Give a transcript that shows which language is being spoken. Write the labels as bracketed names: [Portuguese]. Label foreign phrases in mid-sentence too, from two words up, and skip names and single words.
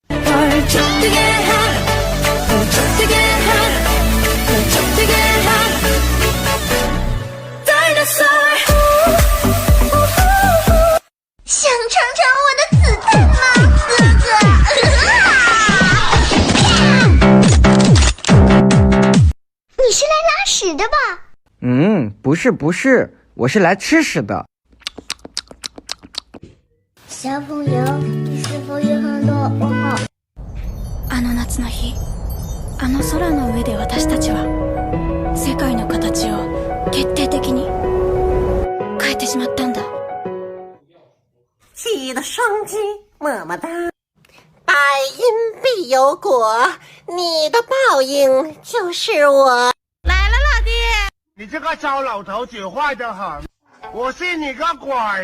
[Chinese] 想尝尝我的子弹吗，哥哥？你是来拉屎的吧？不是，我是来吃屎的。小朋友，你是否有很多问号？ [Japanese] あの夏の日、あの空の上で私たちは世界の形を決定的に変えてしまったんだ。 [Chinese] 记得双击么么哒。百因必有果，你的报应就是我。来了，老弟。你这个糟老头子坏得很，我信你个鬼！